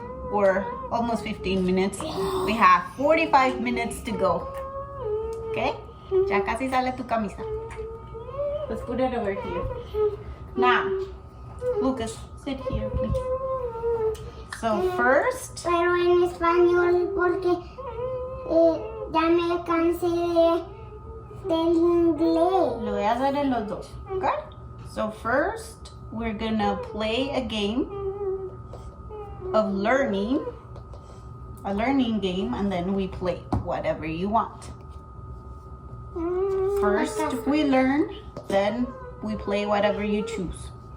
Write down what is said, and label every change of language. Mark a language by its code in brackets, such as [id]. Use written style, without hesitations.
[en] Or almost 15 minutes. We have 45 minutes to go. Okay? [es] Ya casi sale tu camisa. [en] Let's put it over here. Now, Lucas, sit here, please. So first. [es] Pero en español porque ya me cansé del inglés. Lo voy a hacer en los dos. Okay? [en] So first, we're gonna play a game of learning, a learning game, and then we play whatever you want. First we learn, then we play whatever you choose.